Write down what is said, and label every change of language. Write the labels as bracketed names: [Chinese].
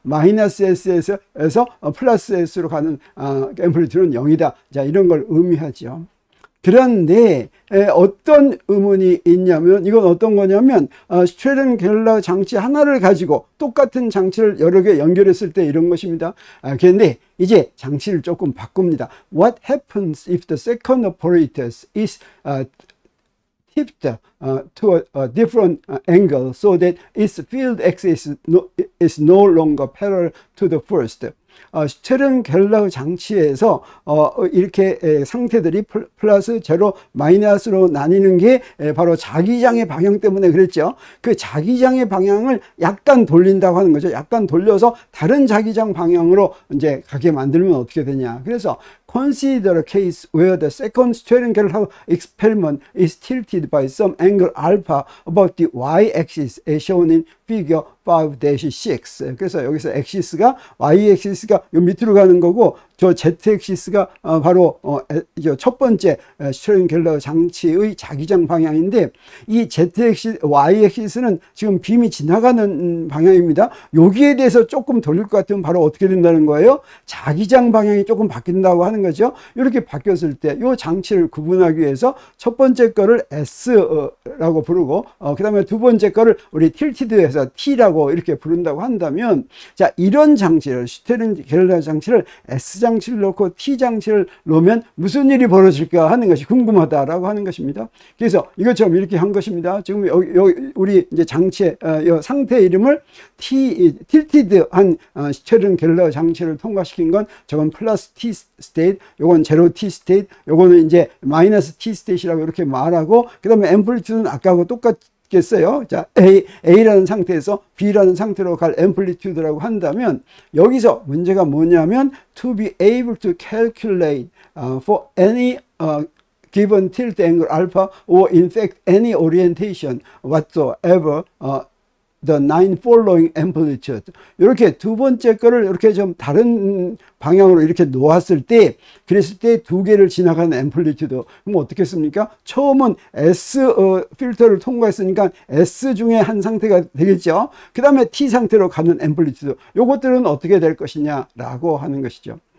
[Korean] 마이너스 S에서 플러스 S로 가는 앰플리튜드는 0이다. 자, 이런 걸 의미하죠. 그런데 어떤 의문이 있냐면, 이건 어떤 거냐면, 슈테른 게를라흐 장치 하나를 가지고 똑같은 장치를 여러 개 연결했을 때 이런 것입니다. 그런데 이제 장치를 조금 바꿉니다. [English] What happens if the second operator is tipped to a different angle so that its field axis is no longer parallel to the first? [Korean] 슈테른 겔러 장치에서 이렇게 상태들이 플러스, 제로, 마이너스로 나뉘는 게 바로 자기장의 방향 때문에 그랬죠. 그 자기장의 방향을 약간 돌린다고 하는 거죠. 약간 돌려서 다른 자기장 방향으로 이제 가게 만들면 어떻게 되냐. [English] 그래서 consider a case where the second steering gear experiment is tilted by some angle alpha about the y-axis as shown in figure 5-6. [Korean] 그래서 여기서 엑시스가 y-엑시스가 요 밑으로 가는 거고, 저 z-엑시스가 바로 첫 번째 스티어링 갤러 장치의 자기장 방향인데, 이 z-엑시스, y-엑시스는 지금 빔이 지나가는 방향입니다. 여기에 대해서 조금 돌릴 것 같으면 바로 어떻게 된다는 거예요? 자기장 방향이 조금 바뀐다고 하는 거죠. 이렇게 바뀌었을 때 이 장치를 구분하기 위해서 첫 번째 거를 S라고 부르고, 그 다음에 두 번째 거를 우리 틸티드해서 T라고 이렇게 부른다고 한다면, 자, 이런 장치를, 슈테른 겔러 장치를 S 장치를 넣고 T 장치를 놓으면 무슨 일이 벌어질까 하는 것이 궁금하다라고 하는 것입니다. 그래서 이것처럼 이렇게 한 것입니다. 지금 여기 우리 이제 장치의 상태 이름을 틸티드한 슈테른 겔러 장치를 통과시킨 건 저건 플러스 T 스테이트, 요건 제로 T 스테이트, 요거는 이제 마이너스 T 스테이트라고 이렇게 말하고, 그 다음에 앰플리튜드는 아까하고 똑같겠어요. 자, A라는 상태에서 B라는 상태로 갈 앰플리튜드라고 한다면, 여기서 문제가 뭐냐면 [English] to be able to calculate for any given tilt angle alpha or in fact any orientation whatsoever the 9 following amplitude. [Korean] 이렇게 두 번째 거를 이렇게 좀 다른 방향으로 이렇게 놓았을 때, 그랬을 때 두 개를 지나가는 앰플리튜드. 그럼 어떻겠습니까? 처음은 S 필터를 통과했으니까 S 중에 한 상태가 되겠죠. 그 다음에 T 상태로 가는 앰플리튜드. 요것들은 어떻게 될 것이냐라고 하는 것이죠.